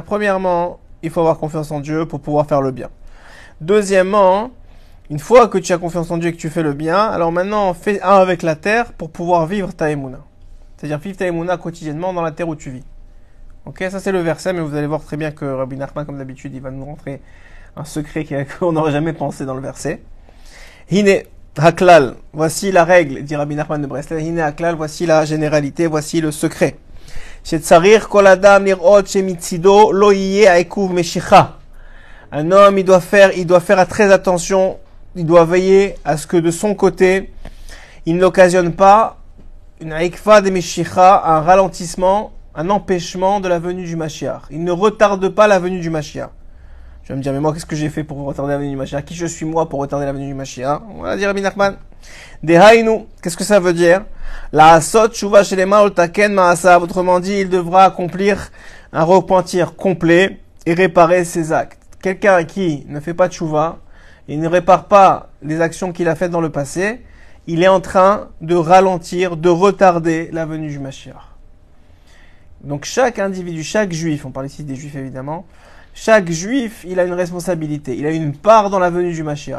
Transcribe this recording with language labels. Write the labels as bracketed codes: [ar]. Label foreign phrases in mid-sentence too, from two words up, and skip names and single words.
[fr] Premièrement, il faut avoir confiance en Dieu pour pouvoir faire le bien. Deuxièmement, une fois que tu as confiance en Dieu et que tu fais le bien, alors maintenant fais un avec la terre pour pouvoir vivre ta Emuna. C'est-à-dire vivre ta Emouna quotidiennement dans la terre où tu vis. Ok, ça c'est le verset, mais vous allez voir très bien que Rabbi Nachman, comme d'habitude, il va nous montrer un secret qu'on n'aurait jamais pensé dans le verset. [he] הנה הכלל, [fr] voici la règle, dit Rabbi Nachman de Breslev. [he] הנה הכלל, [fr] voici la généralité, voici le secret. [he] שצריך כל אדם לראות שמצדו לא יהיה העיכוב משיחא. [fr] Un homme, il doit faire très attention, il doit veiller à ce que de son côté, il n'occasionne pas une haïkfa de Meshicha, un ralentissement, un empêchement de la venue du Mashiach. Il ne retarde pas la venue du Mashiach. Je vais me dire, mais moi, qu'est-ce que j'ai fait pour retarder la venue du Mashiach? Qui je suis moi pour retarder la venue du Mashiach? Voilà, dit Rabbi Nachman. Dehainu, qu'est-ce que ça veut dire? [he] לעשות תשובה שלמה ולתקן מעשיו. [fr] Autrement dit, il devra accomplir un repentir complet et réparer ses actes. Quelqu'un qui ne fait pas de shuva, il ne répare pas les actions qu'il a faites dans le passé, il est en train de ralentir, de retarder la venue du Mashiach. Donc chaque individu, chaque juif, on parle ici des juifs évidemment, chaque juif, il a une responsabilité, il a une part dans la venue du Mashiach.